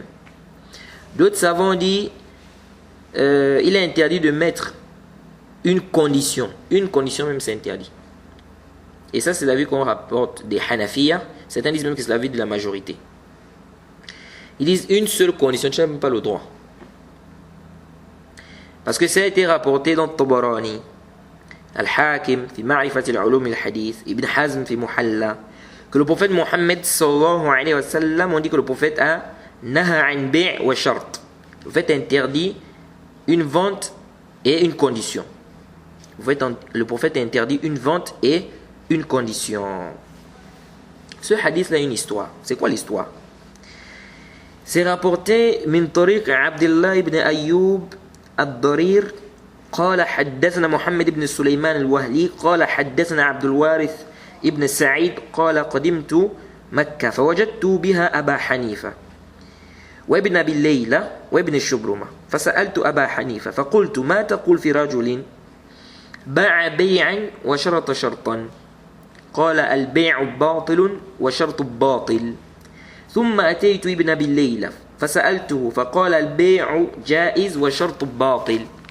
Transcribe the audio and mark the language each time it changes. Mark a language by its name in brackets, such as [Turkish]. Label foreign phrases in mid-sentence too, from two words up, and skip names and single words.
[French] D'autres savants disent il est interdit de mettre une condition. Une condition même, c'est interdit. Et ça, c'est l'avis qu'on rapporte des Hanafiya. Certains disent même que c'est l'avis de la majorité. Ils disent une seule condition, tu n'as même pas le droit. Parce que ça a été rapporté dans Tabarani, Al-Hakim, [Arabic] في معرفة العلوم الحديث, [French] Ibn Hazm [Arabic] في محلى, [French] que le prophète Mohammed [Arabic] صلى الله عليه وسلم, [French] on dit que le prophète a [Arabic] نهى عن بيع وشرط. [French] Le prophète interdit une vente et une condition. Le prophète interdit une vente et une condition. Ce hadith a une histoire. C'est quoi l'histoire? C'est rapporté [Arabic] من طريق عبد الله بن أيوب الضرير قال حدثنا محمد بن سليمان الوهلي قال حدثنا عبد الوارث ابن سعيد قال قدمت مكة فوجدت بها أبا حنيفة وابن أبي الليلة وابن الشبرمة فسألت أبا حنيفة فقلت ما تقول في رجل باع بيعا وشرط شرطا قال البيع باطل وشرط باطل ثم أتيت ابن أبي الليلة فسألته فقال البيع جائز وشرط باطل